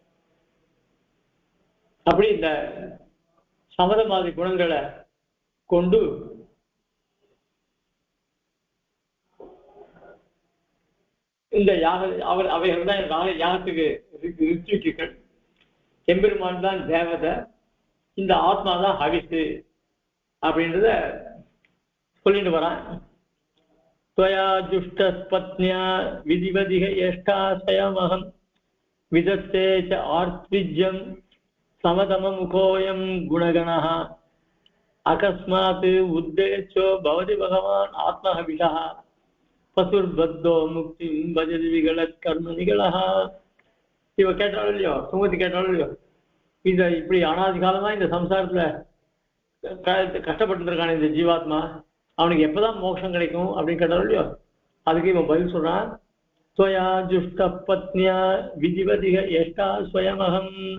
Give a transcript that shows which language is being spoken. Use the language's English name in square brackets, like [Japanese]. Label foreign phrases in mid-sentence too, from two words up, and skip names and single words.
[Tamil] அப்படி இந்த சமதமாதி குணங்களை கொண்டு இந்த அவைகள் தான் யாகத்துக்கு ரிச்சுக்கள். எம்பெருமான் தான் தேவதை, இந்த ஆத்மா தான் ஹவிசு அப்படின்றத சொல்லிட்டு வரான். [Sanskrit] त्वया जुष्टपत्न्या विधिवदिह यष्टाशयमहं विदत्ते च आर्त्विज्यं समतममुखोऽयं गुणगणः अकस्मात् उद्देश्यो भवति भगवान् आत्महविषः पशुर्बद्धो मुक्तिं भजति विगलत्कर्मनिगलः. [Tamil] இவ கேட்டாலும் இல்லையோ, சுமதி கேட்டாலும் இல்லையோ, இந்த இப்படி அனாதி காலமா இந்த சம்சாரத்துல கஷ்டப்பட்டு இருக்கான இந்த ஜீவாத்மா, அவனுக்கு எப்பதான் மோட்சம் கிடைக்கும் அப்படின்னு கேட்டாலும் இல்லையோ, அதுக்கு இவன் பதில் சொல்றான். [Sanskrit] त्वया जुष्ट पत्न्या विधिवदिह यष्टा स्वयमहम्.